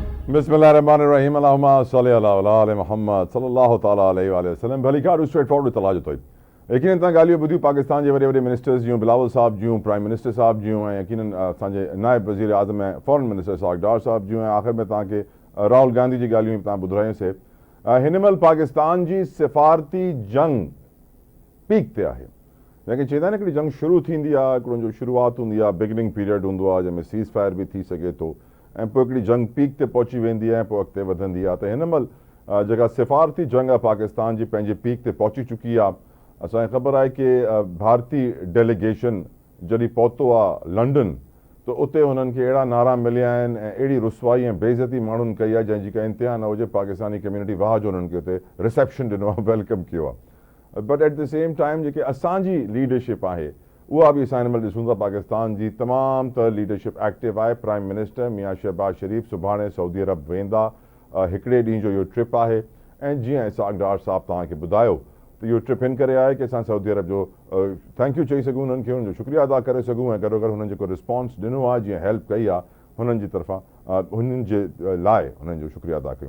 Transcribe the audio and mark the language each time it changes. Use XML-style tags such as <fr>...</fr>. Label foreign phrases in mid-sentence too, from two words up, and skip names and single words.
<ar>بسم الله الرحمن الرحيم. اللهم صل على محمد صلى الله تعالى عليه وسلم.</ar> <sd>भली ॻाल्हि</sd> <en>straight forward</en> <sd>तलाज अथई यकीनन तव्हां ॻाल्हियूं ॿुधियूं पाकिस्तान जे वॾे वॾे मिनिस्टर्स जूं बिलावल साहब जूं</sd> <en>prime minister</en> <sd>साहब जूं ऐं यकीनन असांजे नायब वज़ीर आज़म ऐं</sd> <en>foreign minister</en> <sd>साहब डार साहब जूं ऐं आख़िर में तव्हांखे राहुल गांधी जी ॻाल्हियूं तव्हां ॿुधायूंसीं। हिन महिल पाकिस्तान जी सिफ़ारती जंग पीक ते आहे। जंहिंखे चवंदा आहिनि हिकिड़ी जंग शुरू थींदी आहे, हिकिड़ो जो शुरूआति हूंदी आहे,</sd> <en>beginning period</en> <sd>हूंदो आहे जंहिंमें</sd> <en>cease fire</en> <sd>बि थी सघे थो ऐं पोइ हिकिड़ी जंग पीक ते पहुची वेंदी आहे ऐं पोइ अॻिते वधंदी आहे। त हिन महिल जेका सिफ़ारती जंग आहे पाकिस्तान जी पंहिंजे पीक ते पहुची चुकी आहे। असांखे ख़बर आहे कि भारतीय डेलीगेशन जॾहिं पहुतो आहे लंडन त उते हुननि खे अहिड़ा नारा मिलिया आहिनि ऐं अहिड़ी रुसवाई ऐं बेइज़ती माण्हुनि कई आहे जंहिंजी का इंतिहा न हुजे। पाकिस्तानी कम्यूनिटी वाह जो हुननि खे उते रिसेप्शन ॾिनो आहे, वेलकम कयो आहे।</sd> <en>but at the same time</en> <sd>जेके असांजी लीडरशिप आहे उहा बि असां हिन महिल ॾिसूं था पाकिस्तान जी तमामु त लीडरशिप एक्टिव आहे।</sd> <en>prime minister</en> <sd>मियां शहबाज शरीफ़ सुभाणे सऊदी अरब वेंदा, हिकिड़े ॾींहं जो इहो ट्रिप आहे ऐं जीअं इसाक डार साहब तव्हांखे ॿुधायो त इहो ट्रिप हिन करे आहे कि असां सऊदी अरब जो</sd> <en>thank you</en> <sd>चई सघूं, हुननि खे हुनजो शुक्रिया अदा करे सघूं ऐं गॾो गॾु हुननि जेको रिस्पॉन्स ॾिनो आहे, जीअं हेल्प कई आहे हुननि जी तरफ़ां हुननि जे लाइ हुननि जो शुक्रिया अदा कयूं।</sd>